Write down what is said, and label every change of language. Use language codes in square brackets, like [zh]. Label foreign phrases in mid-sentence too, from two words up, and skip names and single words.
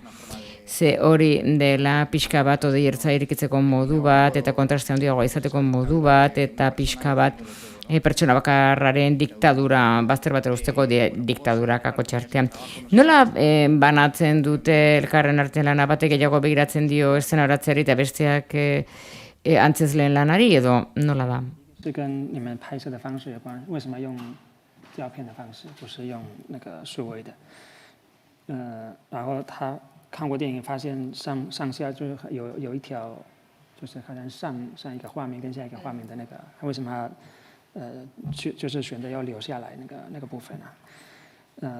[eu] Ze hori dela pixka bat odei ertza irikitzeko modu bat, eta kontraste handiagoa izateko modu bat, eta pixka bat pertsona bakarraren diktadura, bazter batera usteko diktadura kakotxartean. Nola banatzen dute elkarren artean lana batek gehiago begiratzen dio eszenaratzeari eta besteak antzezleen lanari edo nola da? [zh] 这跟你们拍摄的方式有关，为什么用胶片的方式，不是用那个数位的？然后他看过电影，发现上下就是有一条，就是好像上一个画面跟下一个画面的那个，他为什么就是选择要留下来那个部分啊？